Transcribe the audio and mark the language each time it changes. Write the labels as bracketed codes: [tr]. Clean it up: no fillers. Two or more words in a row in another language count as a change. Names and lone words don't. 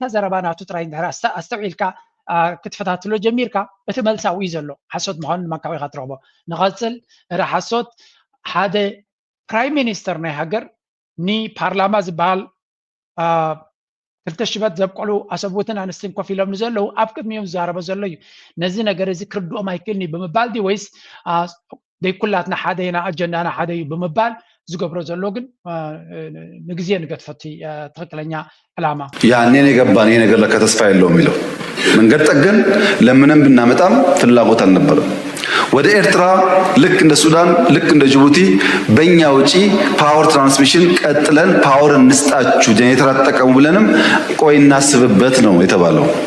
[ti] ዘረባናቱ ጥራይ እንድሕር ኣስተውዒልካ ክትፈታትሎ ጀሚርካ እቲ መልሳዊ እዩ ዘሎ ሓሶት ምዃኑ ንመካዊ ኢኻ ትረኽቦ ንቐፅል እረ ሓሶት ሓደ [en] prime minister [ti] ናይ ሃገር ንፓርላማ ዝበሃል ክልተ ሽበት ዘብቆሉ ኣሰብትን ኣንስትን ኮፍ ኢሎም ንዘለዉ ኣብ ቅድሚኦም ዝዛረበ ዘሎ እዩ ነዚ ነገር እዚ ክርድኦም ኣይክእልኒ ብምባል ዲ ወይስ ደይኩላትና ሓደ ኢና ኣጀንዳና ሓደ እዩ ብምባል ዝገብሮ ዘሎ ግን ንግዜ ንገትፈቲ ትክክለኛ ዕላማ [am] ያኔን የገባን ይሄ ነገር ለካ ተስፋ የለውም የሚለው መንገድ ጠገን ለምንም ብናመጣም ፍላጎት አልነበረም። ወደ ኤርትራ ልክ እንደ ሱዳን ልክ እንደ ጅቡቲ በእኛ ውጪ [en] power transmission [am] ቀጥለን ፓወር እንስጣችሁ ጄኔሬተር አትጠቀሙ ብለንም ቆይ እናስብበት ነው የተባለው።